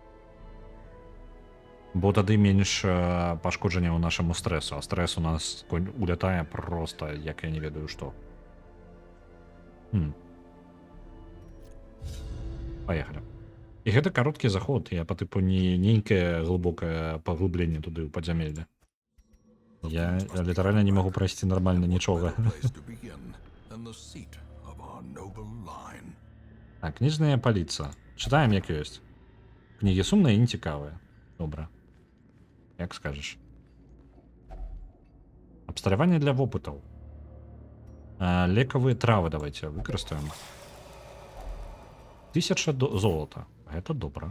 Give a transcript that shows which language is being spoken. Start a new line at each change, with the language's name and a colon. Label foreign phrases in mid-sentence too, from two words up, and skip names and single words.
Belarusian: Бо тады менш пашкоджанняў нашаму стрэсу, а стрэс у нас улятае проста, як я не ведаю што. Паехалі. І гэта кароткі заход, я па тыпу не нейкае глыбокае паглыбленне туды ў падзямелле. Я літаральна не магу прайсці нармальна нічога.
English: Place to begin than the seat of our noble line.
Belarusian: Так, кніжная паліца. Чытаем, як ёсць. Кнігі сумныя і нецікавыя. Добра. Як скажаш. Абсталяванне для вопытаў. Лекавыя травы давайте выкарыстаем. 1000 золота. Гэта добра.